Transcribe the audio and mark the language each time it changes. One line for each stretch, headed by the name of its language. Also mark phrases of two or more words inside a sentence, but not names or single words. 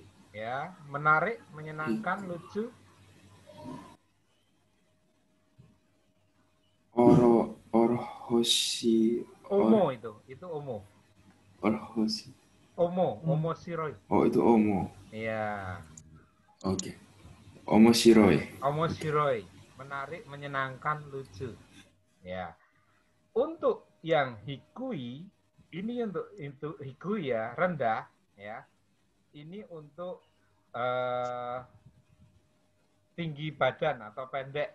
Indonesian: Ya, menarik, menyenangkan, lucu,
Japanese: Orohoshi.
Indonesian: omo itu omo.
Japanese: Orohoshi. 面白い.
Indonesian: Oh, itu omo. Iya, Oke.
Japanese: Omoshiroi. 面白い.
Indonesian: Menarik, menyenangkan, lucu. Ya. Untuk yang hikui, ini untuk hikui ya, rendah ya. Ini untuk tinggi badan atau pendek.